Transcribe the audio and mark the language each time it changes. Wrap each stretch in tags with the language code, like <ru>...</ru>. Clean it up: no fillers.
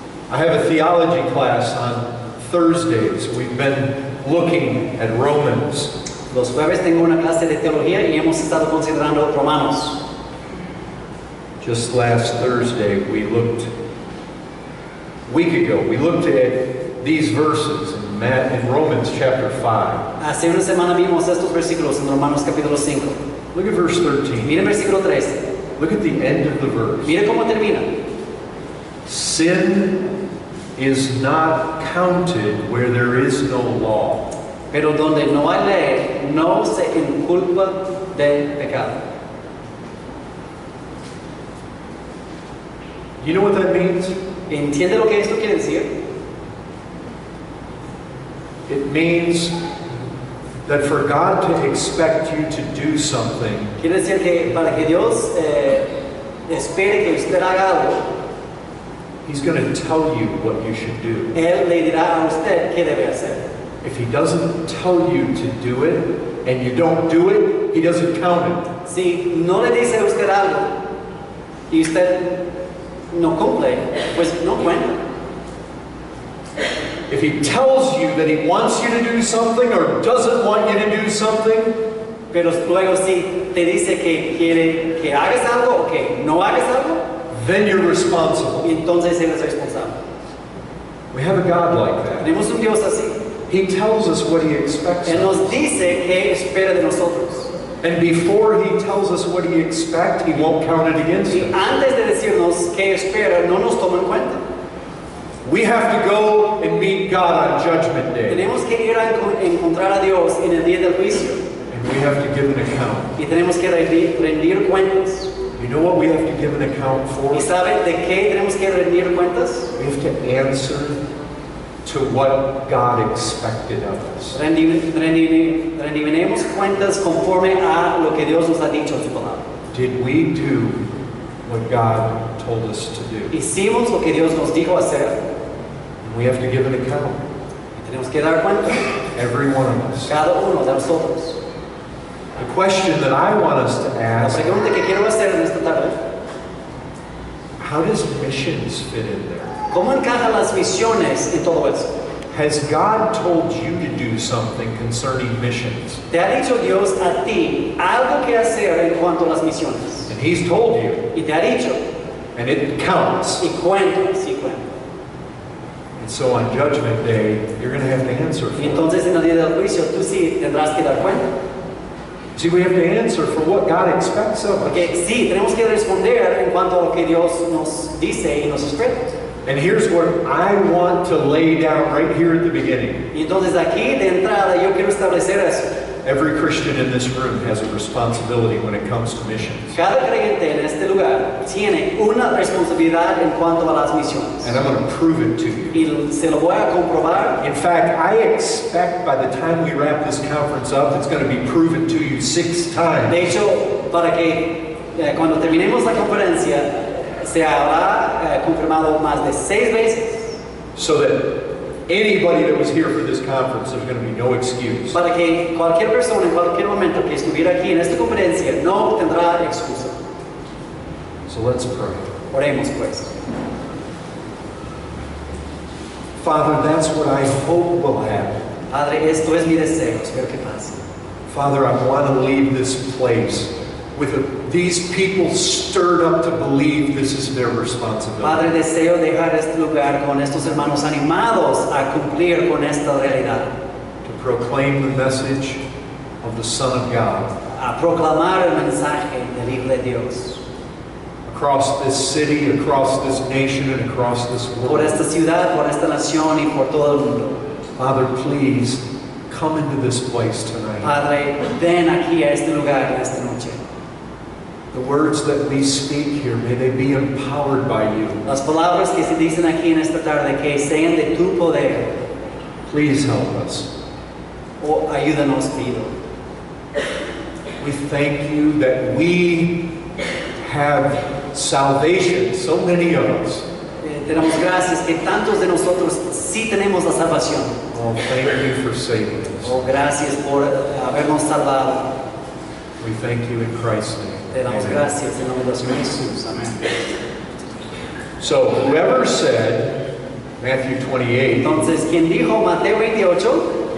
<en>I have a theology class on Thursdays. We've been looking at Romans.</en> <es>Los jueves tengo una clase de teología y hemos estado considerando Romanos.</es> <en>Just last Thursday, we looked at these verses in Romans chapter 5.</en> <es>Hace una semana vimos estos versículos en Romanos capítulo 5.</es> <en>Look at verse 13.</en> <es>Mire el versículo 13.</es> <en>Look at the end of the verse.</en> <es>Mire cómo termina.</es> <en>Sin is not counted where there is no law.</en> <es>Pero donde no hay ley, no se inculpa del pecado.</es> <en>You know what that means?</en> <es>¿Entiende lo que esto quiere decir?</es> <en>It means that for God to expect you to do something,</en> <es>Quiere decir que para que Dios espere que usted haga algo,</es> <en>He's going to tell you what you should do.</en> <es>Él le dirá a usted qué debe hacer.</es> <en>If he doesn't tell you to do it and you don't do it, he doesn't count it.</en> <es>Si no le dice a usted algo y usted no cumple, pues no cuenta.</es> <en>If he tells you that he wants you to do something or doesn't want you to do something,</en> <es>Pero luego si te dice que quiere que hagas algo o que no hagas algo,</es> <en>then you're responsible.</en> <es>y entonces él es responsable.</es> <en>We have a God like that.</en> <es>Tenemos un Dios así.</es> <en>He tells us what he expects</en> <es>Él</es> <en>of us.</en> <es>nos dice qué espera de nosotros.</es> <en>And before he tells us what he expects, he won't count it against</en> <es>Y</es> <en>us.</en> <es>antes de decirnos qué espera, no nos toma en cuenta.</es> <en>We have to go and meet God on Judgment Day.</en> <es>Tenemos que ir a encontrar a Dios en el día del juicio.</es> <en>And we have to give an account.</en> <es>Y tenemos que rendir cuentas.</es> <en>You know what we have to give an account for?</en> <es>¿Y saben de qué tenemos que rendir cuentas?</es> <en>We have to answer to what God expected of us.</en> <es>Rendiremos cuentas conforme a lo que Dios nos ha dicho en su palabra.</es> <en>Did we do what God told us to do?</en> <es>Hicimos lo que Dios nos dijo hacer.</es> <en>And we have to give an account.</en> <es>Y tenemos que dar cuenta,</es> <en>Every one of us.</en> <es>cada uno de nosotros.</es> <en>The question that I want us to</en> <es>La</es> <en>ask,</en> <es>pregunta que quiero hacer en esta tarde:</es> <en>how does missions fit in there?</en> <es>¿cómo encajan las misiones en todo eso?</es> <en>Has God told you to do something concerning missions?</en> <es>¿Te ha dicho Dios a ti algo que hacer en cuanto a las misiones?</es> <en>And He's told you,</en> <es>Y te ha dicho,</es> <en>and it counts.</en> <es>y cuenta, sí cuenta.</es> <en>And so on Judgment Day, you're going to have to answer for</en> <es>Y</es> <en>it.</en> <es>entonces en el día del juicio tú sí tendrás que dar cuenta.</es> <en>See, we have to answer for what God expects of us.</en> <es>Porque sí, tenemos que responder en cuanto a lo que Dios nos dice y nos espera.</es> <en>And here's what I want to lay down right here at the beginning.</en> <es>Y entonces aquí de entrada yo quiero establecer eso.</es> <en>Every Christian in this room has a responsibility when it comes to missions.</en> <es>Cada creyente en este lugar tiene una responsabilidad en cuanto a las misiones.</es> <en>And I'm going to prove it to you.</en> <es>Y se lo voy a comprobar.</es> <en>In fact, I expect by the time we wrap this conference up, it's going to be proven to you 6 times.</en> <es>De hecho, para que cuando terminemos la conferencia se habrá confirmado más de 6 veces.</es> <en>So that anybody that was here for this conference, there's going to be no excuse.</en> <es>Para que cualquier persona en cualquier momento que estuviera aquí en esta conferencia no tendrá excusa.</es> <en>So let's pray.</en> <es>Oremos pues.</es> <en>Father, that's what I hope will happen.</en> <es>Padre, esto es mi deseo, espero que pase.</es> <en>Father, I want to leave this place with these people stirred up to believe this is their responsibility.</en> <es>Padre, deseo dejar este lugar con estos hermanos animados a cumplir con esta realidad.</es> <en>To proclaim the message of the Son of God.</en> <es>A proclamar el mensaje del Hijo de Dios.</es> <en>Across this city, across this nation, and across this</en> <es>Por</es> <en>world.</en> <es>esta ciudad, por esta nación y por todo el mundo.</es> <en>Father, please come into this place tonight.</en> <es>Padre, ven aquí a este lugar esta noche.</es> <en>The words that we speak here, may they be empowered by you.</en> <es>Las palabras que se dicen aquí en esta tarde, que sean de tu poder.</es> <en>Please help us.</en> <es>O ayúdanos, pido.</es> <en>We thank you that we have salvation, so many of us.</en> <es>Te damos gracias que tantos de nosotros sí tenemos la salvación.</es> <en>Oh, thank you for saving us.</en> <es>Oh, gracias por habernos salvado.</es> <en>We thank you in Christ's name.</en> <es>Te damos</es> <en>Amen.</en> <es>gracias en nombre de Jesús. Amén.</es> <en>So whoever said Matthew 28,</en> <es>Entonces, quien dijo Mateo 28,</es>